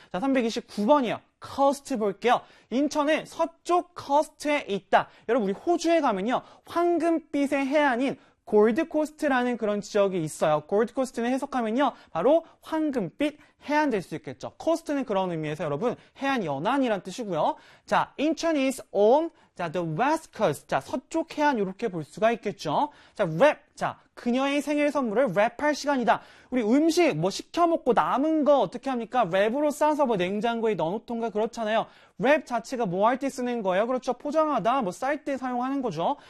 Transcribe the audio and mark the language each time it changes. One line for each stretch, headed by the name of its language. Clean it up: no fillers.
Korean: 자, 329번이요. coast 볼게요. 인천은 서쪽 coast에 있다. 여러분, 우리 호주에 가면요. 황금빛의 해안인 골드 코스트라는 그런 지역이 있어요. 골드 코스트는 해석하면요. 바로 황금빛 해안 될수 있겠죠. 코스트는 그런 의미에서 여러분, 해안 연안이란 뜻이고요.
English: 자, Incheon is on, 자, the west coast.
Korean: 자, 서쪽 해안, 이렇게 볼 수가 있겠죠. 자, wrap. 자, 그녀의 생일 선물을 랩할 시간이다. 우리 음식, 뭐, 시켜 먹고 남은 거 어떻게 합니까? 랩으로 싸서 뭐, 냉장고에 넣어놓던가 그렇잖아요. 랩 자체가 뭐할때 쓰는 거예요? 그렇죠. 포장하다, 뭐, 쌀때 사용하는 거죠.